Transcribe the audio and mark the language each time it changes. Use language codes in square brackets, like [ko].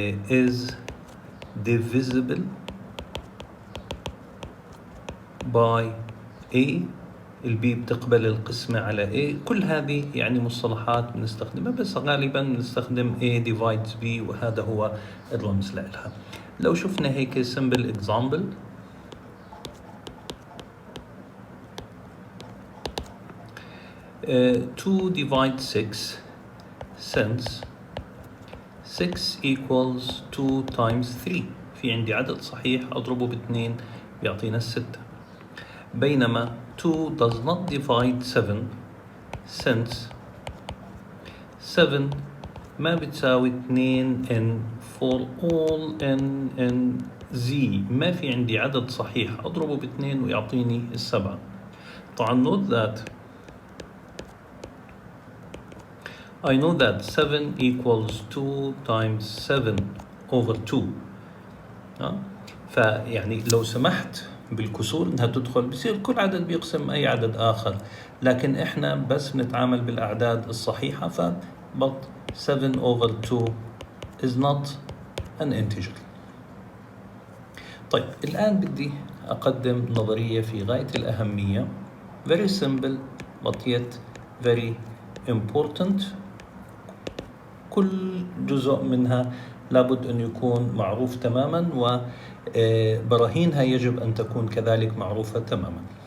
[en] is divisible by A, [ar] البي بتقبل القسمة على A. كل هذه يعني مصطلحات بنستخدمها، بس غالبا بنستخدم [en] A divides B [ar] وهذا هو الرمز لها. لو شفنا هيك [en] simple example، two divide 6 since 6 equals 2 times 3. [ar] في عندي عدد صحيح أضربه باثنين بيعطينا 6. [en] بينما 2 does not divide 7 since 7 [ar] ما بتساوي [en] 2 n for all n in z. [ar] ما في عندي عدد صحيح أضربه باثنين ويعطيني 7. [en] طبعا I know that 7 equals 2 times 7 over 2. [ar] فيعني لو سمحت بالكسور انها تدخل بصير كل عدد بيقسم اي عدد اخر، لكن احنا بس نتعامل بالاعداد الصحيحة. [en] but 7 over 2 is not an integer. [ar] طيب الان بدي اقدم نظرية في غاية الاهمية، [en] very simple but yet very important. [ar] كل جزء منها لابد أن يكون معروف تماما، وبراهينها يجب أن تكون كذلك معروفة تماما.